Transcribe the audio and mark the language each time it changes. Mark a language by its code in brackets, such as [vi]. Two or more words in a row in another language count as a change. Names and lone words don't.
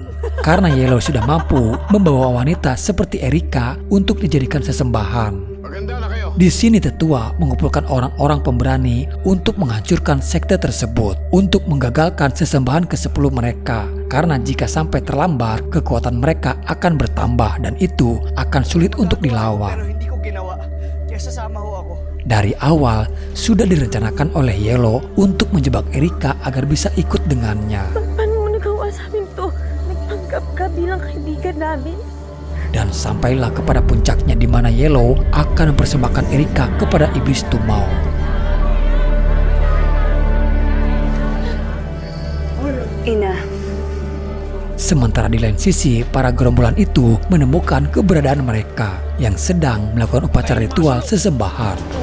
[id] Karena Yellow sudah mampu membawa wanita seperti Erika untuk dijadikan sesembahan. Di sini tetua mengumpulkan orang-orang pemberani untuk menghancurkan sekte tersebut, untuk menggagalkan sesembahan ke-10 mereka. Karena jika sampai terlambat, kekuatan mereka akan bertambah dan itu akan sulit untuk dilawan. [tl] Pero hindi ko ginawa. Kaya sasama ho ako. [id] Dari awal sudah direncanakan oleh Yellow untuk menjebak Erika agar bisa ikut dengannya. [tl] Paano mo nagawa sa amin to? Nagpanggap ka bilang kaibigan namin? [id] Dan sampailah kepada puncaknya di mana Yellow akan mempersembahkan Erika kepada iblis Tumau. [tl] Ina, [id] Sementara di lain sisi, para gerombolan itu menemukan keberadaan mereka yang sedang melakukan upacara ritual sesembahan.